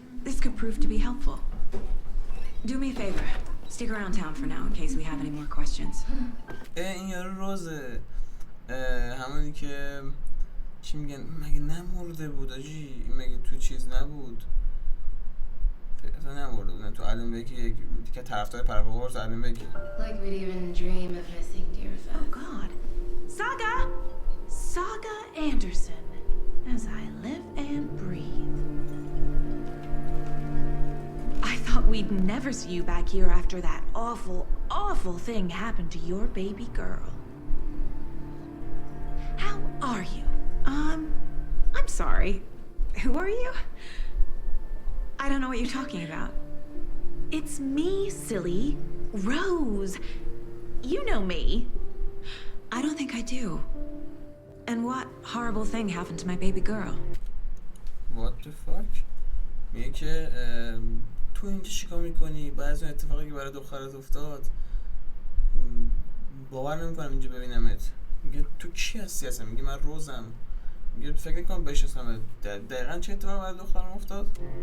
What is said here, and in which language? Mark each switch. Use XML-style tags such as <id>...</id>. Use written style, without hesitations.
<en>This could prove to be helpful. Do me a favor. Stick around town for now in case we have any more questions.</en> <fa>این یارو روزه همونی که چی میگن مگه نمرده بود آجی؟ مگه تو چیز نبود؟ اصلا نمرده بود. تو الن ویک یک دیگه طرفدار پرواز الن ویک.</fa> <en>Like we'd even dream of missing dear friends. Oh God. Saga Anderson. As I live and breathe. I thought we'd never see you back here after that awful thing happened to your baby girl. How are you? I'm sorry. Who are you? I don't know what you're talking about. It's me, silly. Rose. You know me. I don't think I do. And what horrible thing happened to my baby girl? What the fuck?</en> <fa>میگه که تو اینجا چیکار میکنی؟ بعد از اون اتفاقی که برای دخترت افتاد باور نمیکنم اینجا ببینمت. میگه تو کی هستی اصلا؟ میگه من روزم. میگه فکر نکنم بشناسمت. دقیقاً چه اتفاقی برای دخترم افتاد؟</fa>